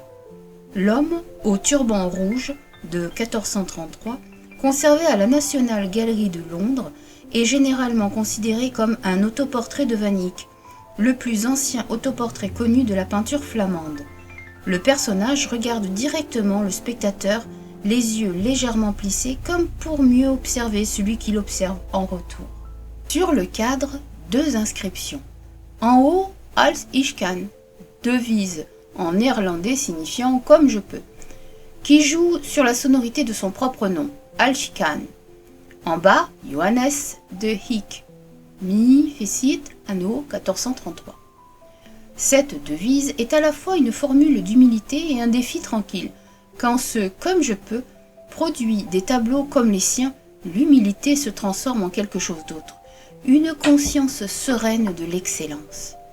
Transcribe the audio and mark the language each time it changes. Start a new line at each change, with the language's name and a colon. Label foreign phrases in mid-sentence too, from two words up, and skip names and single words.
French: L'homme au turban rouge de 1433, conservé à la National Gallery de Londres, est généralement considéré comme un autoportrait de Van Eyck, le plus ancien autoportrait connu de la peinture flamande. Le personnage regarde directement le spectateur, les yeux légèrement plissés comme pour mieux observer celui qui l'observe en retour. Sur le cadre, 2 inscriptions. En haut,
Dutch: Als ich kan,
French: devise en néerlandais signifiant « comme je peux », qui joue sur la sonorité de son propre nom,
Dutch: Als ich kan.
French: En bas, Johannes de Eyck,
Latin: mi fecit anno
French: 1433. Cette devise est à la fois une formule d'humilité et un défi tranquille. Quand ce « comme je peux » produit des tableaux comme les siens, l'humilité se transforme en quelque chose d'autre, une conscience sereine de l'excellence.